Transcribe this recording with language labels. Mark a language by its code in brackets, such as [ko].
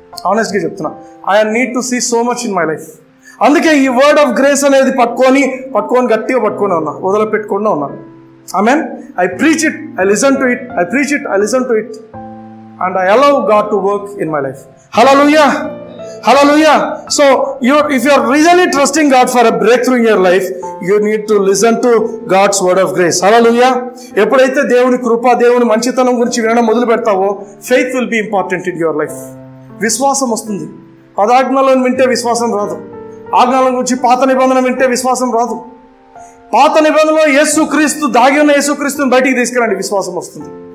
[te] ఆనెస్ట్గా చెప్తున్నా, [en] I need to see so much in my life. [te] అందుకే ఈ వర్డ్ ఆఫ్ గ్రేస్ అనేది పట్టుకొని గట్టిగా పట్టుకొని ఉన్నా, వదిలిపెట్టకుండా ఉన్నాను. ఆమేన్. [en] I preach it, I listen to it, I preach it, I listen to it, and I allow God to work in my life. Hallelujah. Hallelujah. So if you are really trusting God for a breakthrough in your life, you need to listen to God's word of grace. Hallelujah. [te] ఎప్పుడైతే దేవుని కృప, దేవుని మంచితనం గురించి వినడం మొదలు పెడతావో, [en] faith will be important in your life. [te] విశ్వాసం వస్తుంది. పదాజ్ఞలను వింటే విశ్వాసం రాదు. ఆజ్ఞల గురించి పాత నిబంధన వింటే విశ్వాసం రాదు. పాత నిబంధనలో యేసుక్రీస్తు, దాగి ఉన్న యేసుక్రీస్తుని బయటికి తీసుకురండి, విశ్వాసం వస్తుంది.